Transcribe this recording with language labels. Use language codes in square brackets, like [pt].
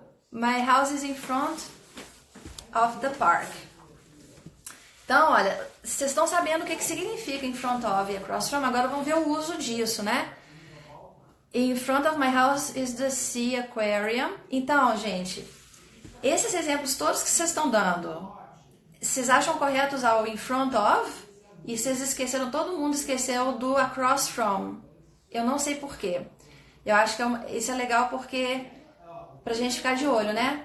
[en] My house is in front of the park. [pt] Então, olha, vocês estão sabendo o que significa in front of e across from. Agora vamos ver o uso disso, né? [en] In front of my house is the sea aquarium. [pt] Então, gente, esses exemplos todos que vocês estão dando, vocês acham correto usar o in front of? E vocês esqueceram, todo mundo esqueceu do across from. Eu não sei porquê. Eu acho que isso é legal porque, pra gente ficar de olho, né?